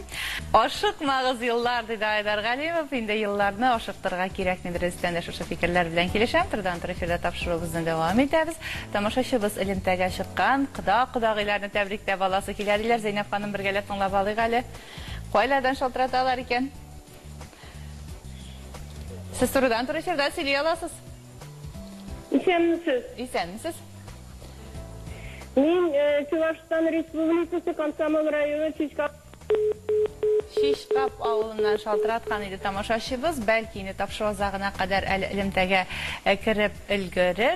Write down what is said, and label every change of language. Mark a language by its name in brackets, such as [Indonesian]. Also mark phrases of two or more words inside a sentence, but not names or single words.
[Tatar] Ашыкмагыз еллар, диде Айдар Галимов. Инде елларны ашыктырга кирәкмидер. Өстән дә шушы фикерләр белән килешәм. Турыдан-туры эфирдә тапшыруыбызны дәвам итәбез. Тамашачыбыз элемтәгә чыккан, кода-кодагыйларны тәбрикләп аласы килә диләр. Зәйнәп ханым бергәләп тыңлап алыйк әле. Кайлардан шалтыраталар икән? Siz sorudan turib eşirden söyley alasız. Исәнмесез? İsənmisiz? Мин Чувашстан Республикасы Комсомол районы Шишкап авылынан шалтыраткан иде тамашачыбыз. Бәлки инде тапшыру азагына кадәр әле элемтәгә кирип өлгерер.